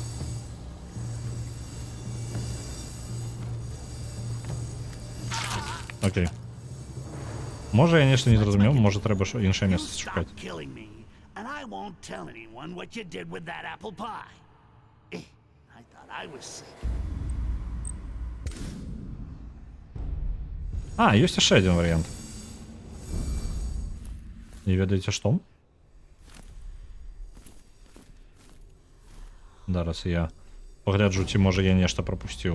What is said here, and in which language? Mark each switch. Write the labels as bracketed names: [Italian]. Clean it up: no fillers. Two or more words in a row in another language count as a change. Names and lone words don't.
[Belarusian] Окей. Можа, я нешта не зразумеў, можа трэба іншае [English] You [Belarusian] месца [English] stop [Belarusian] шукаць. [English] killing me, and I won't tell anyone what you did with that apple pie. I thought I was sick. [Belarusian] А, ёсць яшчэ адзін варыянт. Не ведаеце што? Зараз я пагляджу, ці можа я нешта прапусціў.